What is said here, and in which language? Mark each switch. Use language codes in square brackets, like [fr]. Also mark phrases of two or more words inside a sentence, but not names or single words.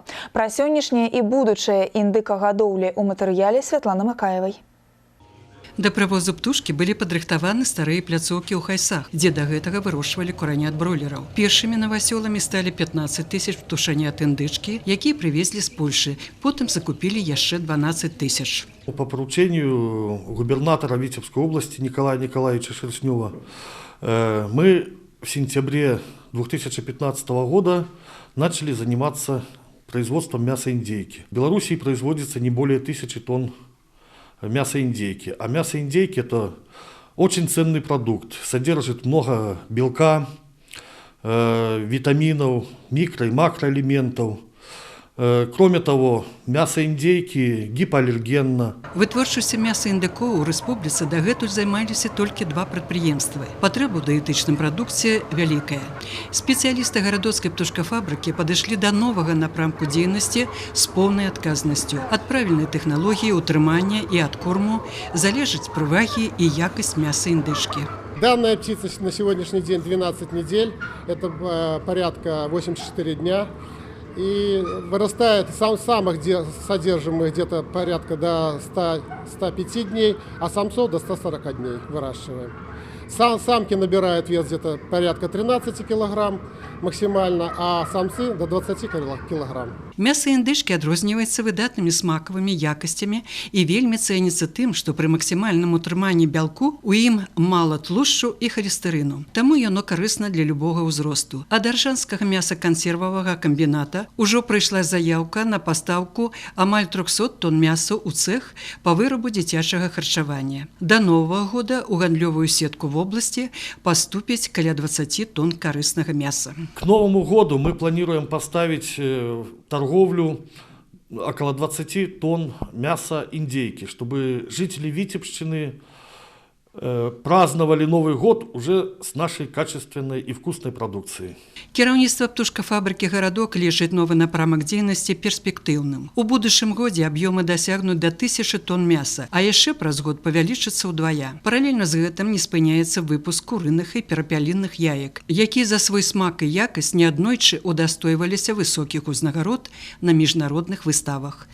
[be] Пра сённяшняе і будучае індыкагадоўлі ў матэрыяле Святланы Макаевай. Да правозу птушкі былі падрыхтаваны старыя пляцоўкі ў Хайсах, дзе да гэтага вырошчвалі куранят бройлераў. Першымі новасёламі сталі 15 000 птушанят індычкі, якія прывезлі з Польшы. Потым закупілі яшчэ 12 000. [ru] По поручению губернатора Витебской области Николая Николаевича Шерстнева мы в сентябре 2015 года начали заниматься производством мяса индейки. В Белоруссии производится не более 1000 тонн мяса индейки. А мясо индейки – это очень ценный продукт, содержит много белка, витаминов, микро- и макроэлементов. Кроме того, [be] мясо індзейкі гіпоалергенна. Вытворчасцю мяса індыкоў у рэспубліцы дагэтуль займаліся толькі 2 прадпрыемствы. Патрэба ў дыетычнай прадукцыі вялікая. Спецыялісты гарадоцкай птушкафабрыкі падышлі да новага напрамку дзейнасці з поўнай адказнасцю. Ад правільнай тэхналогіі ўтрымання і адкорму залежыць прывагі і якасць мяса індычкі. [ru] Данная птица на сегодняшний день 12 недель, это порядка 84 дня. И вырастает самых содержимых где-то порядка до 100-105 дней, а самцов до 140 дней выращиваем. Самки набирают вес где-то порядка 13 килограмм максимально, а самцы до 20 килограмм. [be] Мясо індычкі адрозніваецца выдатнымі смакавымі якасцямі і вельмі цэніцца тым, што пры максімальным утрыманні бялку у ім мала тлушчу і халестэрыну. Таму яно карысна для любога ўзросту. Ад аршанскага мясакансервавага камбіната ўжо прыйшла заяўка на пастаўку амаль 300 тонн мяса ў цэх па вырабу дзіцячага харчавання. Да новага года ў гандлёвую сетку вобласці паступіць каля 20 тонн карыснага мяса. [ru] К Новому году мы планируем поставить торговлю около 20 тонн мяса индейки, чтобы жители Витебщины праздновали Новый год уже с нашей качественной и вкусной продукцией. [be] Кіраўніцтва птушкафабрыкі «Гарадок» лічыць новы напрамак дзейнасці перспектыўным. У будучым годзе аб'ёмы дасягнуць да 1000 тонн мяса, а яшчэ праз год павялічыцца ўдвая. Паралельна з гэтым не спыняецца выпуск курыных і перапяліных яек, якія за свой смак і якасць неаднойчы удастойваліся высокіх узнагарод на міжнародных выставах.